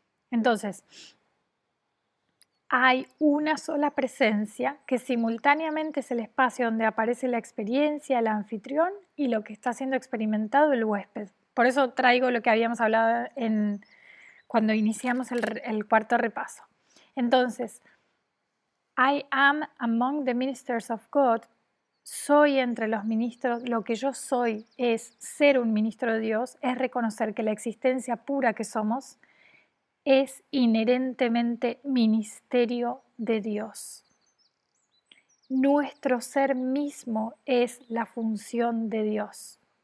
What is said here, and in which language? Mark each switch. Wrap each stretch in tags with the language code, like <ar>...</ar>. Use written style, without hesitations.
<es>Entonces, hay una sola presencia que simultáneamente es el espacio donde aparece la experiencia, el anfitrión y lo que está siendo experimentado el huésped. Por eso traigo lo que habíamos hablado cuando iniciamos el cuarto repaso.</es> <en>Entonces, I am among the ministers of God.</en> <es>Soy entre los ministros, lo que yo soy es ser un ministro de Dios, es reconocer que la existencia pura que somos es inherentemente ministerio de Dios. Nuestro ser mismo es la función de Dios.</es>